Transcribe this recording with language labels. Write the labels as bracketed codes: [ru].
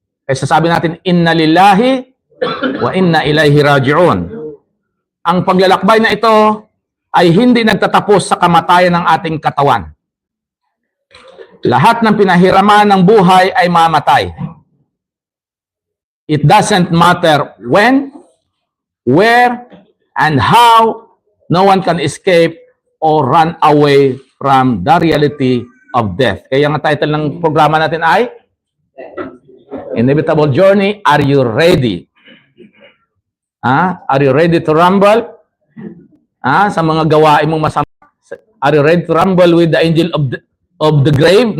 [tl] Kaya sasabi natin, [ar] inna lillahi wa inna ilaihi raji'un. [tl] Ang paglalakbay na ito ay hindi nagtatapos sa kamatayan ng ating katawan. Lahat ng pinahiraman ng buhay ay mamatay. [en] It doesn't matter when, where, and how. No one can escape or run away from the reality of death. [tl] Kaya ang title ng programa natin ay Inevitable Journey. [en] Are you ready? Are you ready to rumble? [tl] Sa mga gawain mong masama. [en] Are you ready to rumble with the angel of the grave?